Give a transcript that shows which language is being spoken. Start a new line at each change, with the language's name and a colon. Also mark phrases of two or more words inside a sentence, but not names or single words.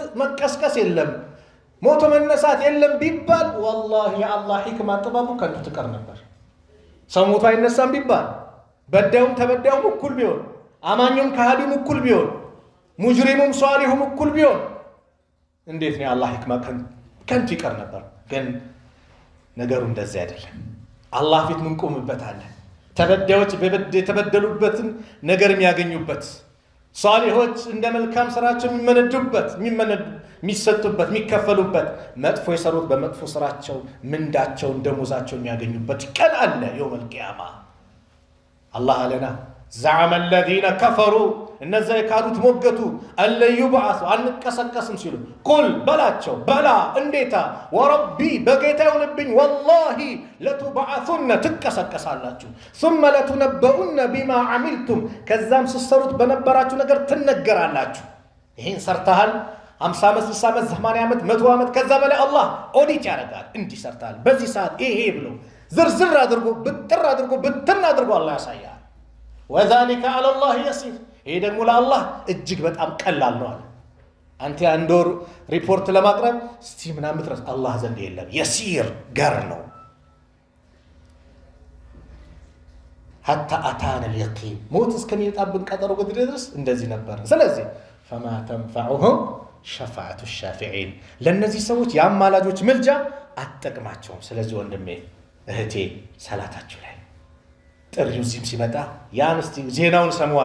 Amharic: መቀስቀስ የለም ሞቶ መነሳት የለም ቢባል والله የአላህ ሂክማ ጥበቡ ከንቱ ትቀር ነበር ሰው ሞቶ አይነሳም ቢባል በዳዩም ተበዳዩም እኩል ቢሆን አማኙም ከሃዲም እኩል ቢሆን ሙጅሪሙም ሷሊሁም እኩል ቢሆን እንዴት ነው የአላህ ሂክማ ከንቱ ይቀር ነበር ግን ነገሩ እንደዚህ አይደለም አላህ ፊት ምን ቆምበታለን ተበዳዮች የተበደሉበትን ነገር የሚያገኙበት ሷሊሆች እንደ መልካም ስራቸው የሚሰጡበት የሚከፈሉበት መጥፎ የሰሩት በመጥፎ ስራቸው ምንዳቸው ደሞዛቸው የሚያገኙበት ቀን አለ
Arabic: يوم القيامة
Amharic: አላህ አለና
Arabic: زعم الذين كفروا
Amharic: እነዛ የካዱት ሞገቱ አለ ይባሱ አንቀሰቀስም ሲሉ ቁል በላቸው በላ እንዴታ ወረቢ በጌታ ይሁንብኝ والله ለቱባዓቱነ ትቀሰቀሳላችሁ
Arabic: ثم لتنبؤن بما عملتم
Amharic: ከዛም ስትሰሩት በነበራችሁ ነገር ትነገራላችሁ ይሄን ሰርተሃል 50 ዓመት 60 ዓመት 80 ዓመት 100 ዓመት ከዛ በላይ አላህ ኦዲት ያደርጋል እንዲህ ሰርተሃል በዚህ ሰዓት ይሄ ብሎ ዝርዝር አድርጎ ብጥር አድርጎ ብትን አድርጎ አላህ ያሳያል
Arabic: وذلك على الله يسير
Amharic: ይሄ ደግሞ ለአላህ እጅግ በጣም ቀላል ነው አለ አንተ አንድ ወር ሪፖርት ለማቅረብ እስቲ ምናምን ድረስ አላህ ዘንድ የለም يسير ገር ነው
Arabic: حتى اتانا اليقين
Amharic: ሞት እስከሚመጣብን ቀጠሮ ድረስ እንደዚህ ነበር ስለዚህ
Arabic: فما تنفعهم شفاعة الشافعين
Amharic: ለነዚህ ሰዎች ያማላጆች ምልጃ አትጠቅማቸውም ስለዚህ ወንድሜ እህቴ ሰላታችሁ ላይ ጥሪው ዚም ሲመጣ ያን እስቲ ዜናውን ሰሙ